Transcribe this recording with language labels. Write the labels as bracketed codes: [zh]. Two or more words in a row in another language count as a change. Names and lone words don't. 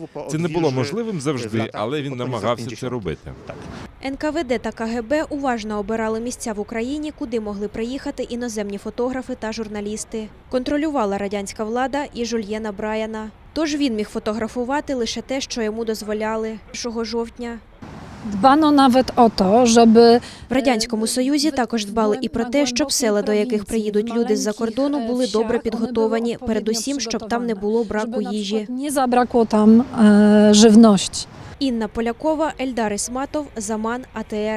[uk] Це не було можливим завжди, але він намагався це робити. НКВД та КГБ уважно обирали місця в Україні, куди могли приїхати іноземні фотографи та журналісти. Контролювала радянська влада і Жюльєна Брайана. Тож він міг фотографувати лише те, що йому дозволяли. 1 жовтня. [pl] Dbano nawet o to, żeby [uk] В Радянському Союзі також дбали і про те, щоб села, до яких приїдуть люди з-за кордону, були добре підготовані, передусім, щоб там не було браку їжі. [pl] nie zabrakło tam żywności. [uk] Інна Полякова, Ельдар Ісматов, Заман, АТР.